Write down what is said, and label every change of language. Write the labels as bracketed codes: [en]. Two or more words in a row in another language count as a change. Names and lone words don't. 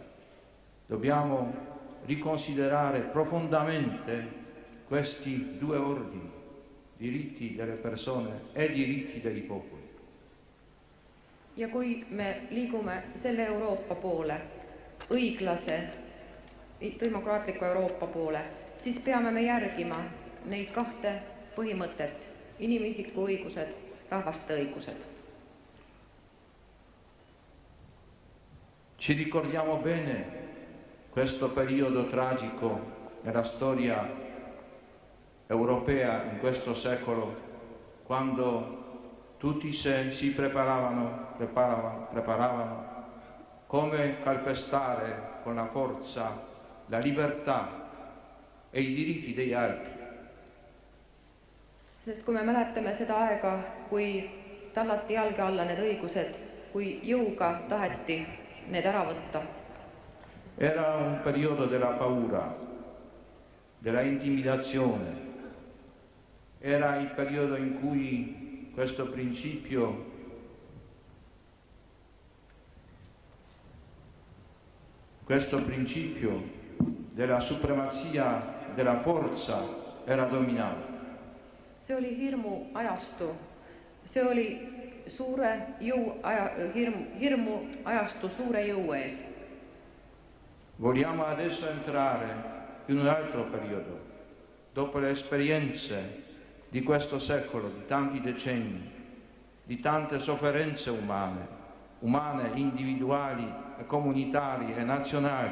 [it] Dobbiamo riconsiderare profondamente questi due ordini, diritti delle persone e diritti dei popoli. [et] Ja kui me liigume selle Euroopa poole, õiglase, demokraatliku Euroopa poole, siis peame me järgima neid kahte põhimõtet, inimisiku õigused, rahvaste õigused. [it] Ci ricordiamo bene questo periodo tragico nella storia europea in questo secolo, quando tutti si preparavano come calpestare con la forza la libertà e i diritti degli altri. [et] Sest kui me mäletame seda aega, kui tallati jalge alla need õigused, kui jõuga taheti need ära võtta. [it] Era un periodo della paura, della intimidazione. Era il periodo in cui questo principio della supremazia della forza era dominato. [et] See oli hirmu ajastu, see oli hirmu ajastu suure jõu ees. [it] Vogliamo adesso entrare in un altro periodo, dopo le esperienze di questo secolo, di tanti decenni, di tante sofferenze umane, individuali, comunitarie e nazionali.